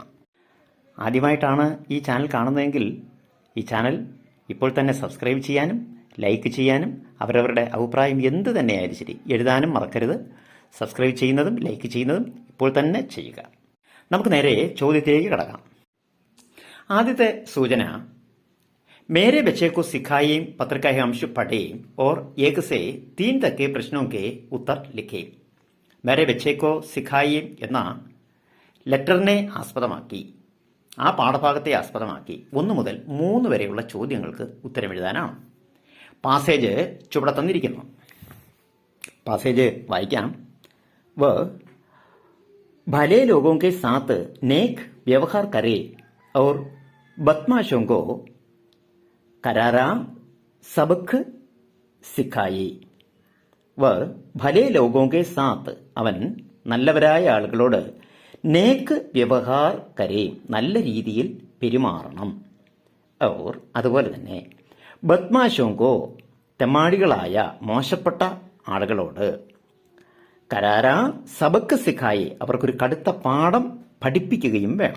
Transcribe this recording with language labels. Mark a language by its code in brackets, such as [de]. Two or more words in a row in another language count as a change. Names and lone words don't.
[ml] ആദ്യമായിട്ടാണ് ഈ ചാനൽ കാണുന്നതെങ്കിൽ ഈ ചാനൽ ഇപ്പോൾ തന്നെ സബ്സ്ക്രൈബ് ചെയ്യാനും ലൈക്ക് ചെയ്യാനും അവരവരുടെ അഭിപ്രായം എന്ത് തന്നെയായാലും ശരി എഴുതാനും മറക്കരുത്. സബ്സ്ക്രൈബ് ചെയ്യുന്നതും ലൈക്ക് ചെയ്യുന്നതും ഇപ്പോൾ തന്നെ ചെയ്യുക. നമുക്ക് നേരെ ചോദ്യത്തിലേക്ക് കടക്കാം. ആദ്യത്തെ സൂചന, [hi] मेरे बच्चे को सिखाइए पत्र का अंश पढ़े और 1 से 3 तक के प्रश्नों के उत्तर लिखे. [ml] मेरे बच्चे को सिखाइए എന്ന ലെറ്ററിനെ ആസ്പദമാക്കി, ആ പാഠഭാഗത്തെ ആസ്പദമാക്കി 1 മുതൽ 3 വരെയുള്ള ചോദ്യങ്ങൾക്ക് ഉത്തരമെഴുതാനാണ്. പാസേജ് ചുവടെ തന്നിരിക്കുന്നു. പാസേജ് വായിക്കാം. [hi] വ भले लोगों के साथ नेक व्यवहार करे और बदमाशों को करारा सबक सिखाई. वह भले लोगों के साथ, [ml] അവൻ നല്ലവരായ ആളുകളോട് [hi] नेक व्यवहार करे, [ml] നല്ല രീതിയിൽ പെരുമാറണം. ഓർ അതുപോലെ തന്നെ [hi] बदमाशों को, [ml] തെമ്മാടികളായ മോശപ്പെട്ട ആളുകളോട് [hi] करारा सबक सिखाई, [ml] അവർക്കൊരു കടുത്ത പാഠം പഠിപ്പിക്കുകയും വേണം.